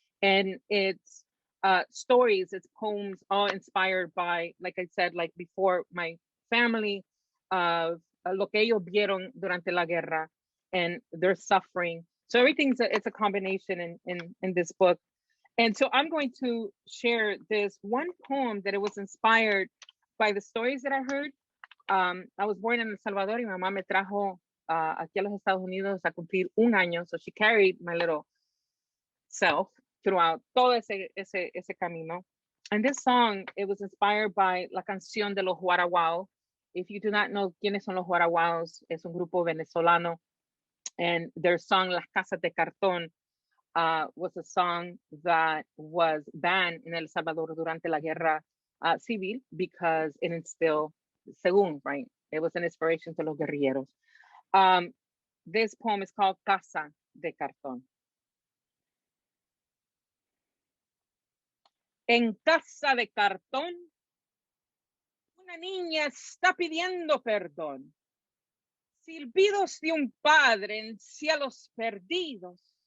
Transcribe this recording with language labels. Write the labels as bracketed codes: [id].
[en] And it's stories, it's poems, all inspired by, like I said, like before, my family, of lo que ellos vieron durante la guerra and their suffering. So everything's it's a combination in this book. And so I'm going to share this one poem that it was inspired by the stories that I heard. [es] I was born in El Salvador y mi mamá me trajo aquí a los Estados Unidos a cumplir un año. [en] So she carried my little self throughout todo ese camino. And this song, it was inspired by la canción de los Guaraguao. [es] If you do not know quiénes son los Guaraguaos, es un grupo venezolano. [en] And their song, Las Casas de Cartón, was a song that was banned in El Salvador durante la guerra civil because it instilled, según, right? It was an inspiration to los guerrilleros. This poem is called Casa de Cartón. [es] En casa de cartón, una niña está pidiendo perdón. Silbidos de un padre en cielos perdidos.